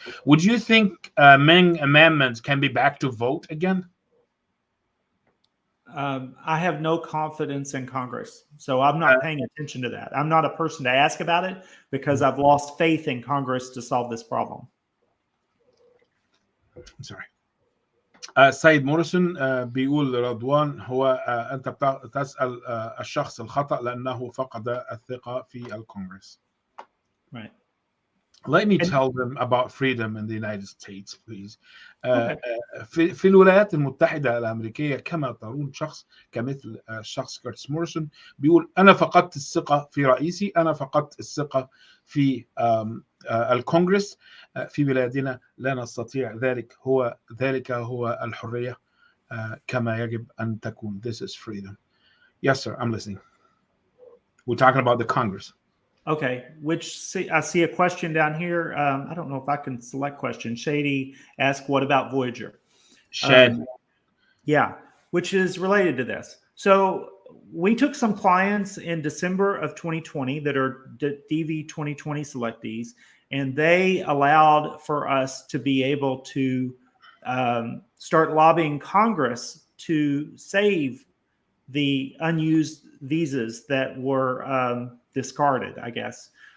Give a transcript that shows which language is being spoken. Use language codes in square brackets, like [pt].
[en] Would you think Ming amendments can be back to vote again? I have no confidence in Congress, so I'm not paying attention to that. I'm not a person to ask about it because I've lost faith in Congress to solve this problem. Sorry. [ar] سيد موريسون بيقول لرضوان هو أنت تسأل الشخص الخطأ لأنه فقد الثقة في الكونغرس. [en] Right. Let me tell them about freedom in the United States, please. Okay. [ar] في الولايات المتحدة الأمريكية كما ترون شخص كمثل الشخص كيرتيس موريسون بيقول أنا فقدت الثقة في رئيسي، أنا فقدت الثقة في الكونغرس. في بلادنا لا نستطيع ذلك هو الحرية كما يجب أن تكون. [en] This is freedom. Yes, sir. I'm listening. We're talking about the Congress. Okay, I see a question down here. I don't know if I can select question. Shady asked, what about Voyager? Yeah, which is related to this. So we took some clients in December of 2020 that are DV 2020 selectees, and they allowed for us to be able to start lobbying Congress to save the unused visas that were discarded, I guess.